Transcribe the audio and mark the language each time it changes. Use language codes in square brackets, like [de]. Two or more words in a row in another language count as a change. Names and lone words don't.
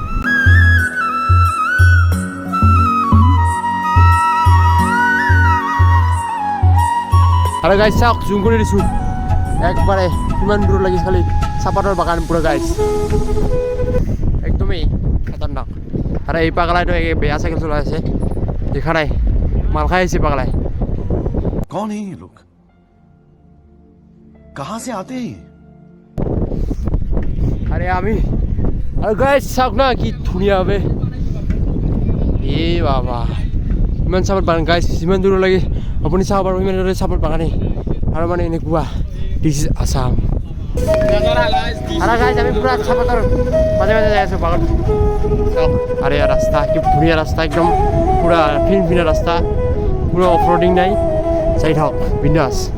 [as] আৰু গাইছ চাওক জুম কৰি দিছোঁ একবাৰে কিমান দূৰ লাগিছে খালি চাপাতৰ বাগান পুৰা গাইছ একদমেই খাতাৰনাক আৰু এই পাগলাইটো বেয়া চাইকেল চলাই আছে দেখা নাই মাল খাই আহিছে পাগলাই [hi] कौन है ये लोग कहां से आते हैं [as] আরে আমি আৰু গাইছ চাওক না কি ধুনীয়া হবে এ বাবা ইমান চাপাত বাগান গাইছ যিমান দূৰ লাগে আপুনি চাব পাৰিব ইমান দূৰ চাপাত বাগানেই আৰু মানে এনেকুৱা [en] this is Assam [as] আৰু গাইছ আমি পুৰা চাপাতৰ মাজে মাজে যাই আছোঁ বাগান চাওক আৰে ৰাস্তা কি ধুনীয়া ৰাস্তা একদম পুৰা ফিনফিনা ৰাস্তা পুৰা [en] off roading [as] নাই চাই থাকক বিন্দাছ